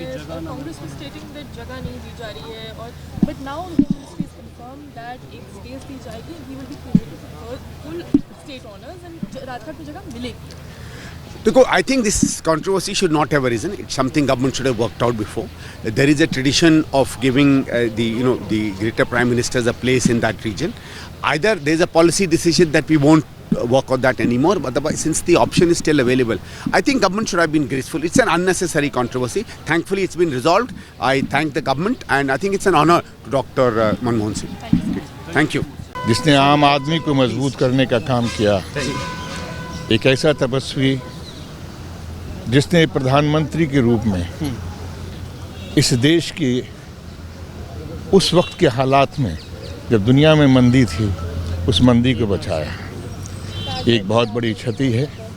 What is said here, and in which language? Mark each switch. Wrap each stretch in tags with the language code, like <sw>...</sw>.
<hi>कांग्रेस में</hi> <en>stating that</en> <hi>जगह नहीं दी जा रही है, और</hi> <en>but now ministry is confirm that एक space दी जाएगी, he will be created full state honours and</en> <hi>Rajghat की जगह मिलेगी।</hi> <en>Because I think this controversy should not have arisen. It's something government should have worked out before. There is a tradition of giving the greater prime ministers a place in that region. Either there is a policy decision that we won't work on that anymore, but otherwise, since the option is still available, I think government should have been graceful. It's an unnecessary controversy. Thankfully, it's been resolved. I thank the government, and I think it's an honor to Dr. Manmohan Singh. Thank you.</en> <hi>जिसने आम आदमी को मजबूत करने का काम किया, एक ऐसा तपस्वी जिसने प्रधानमंत्री के रूप में इस देश की उस वक्त के हालात में, जब दुनिया में मंदी थी, उस मंदी को बचाया, एक बहुत बड़ी क्षति है।</hi>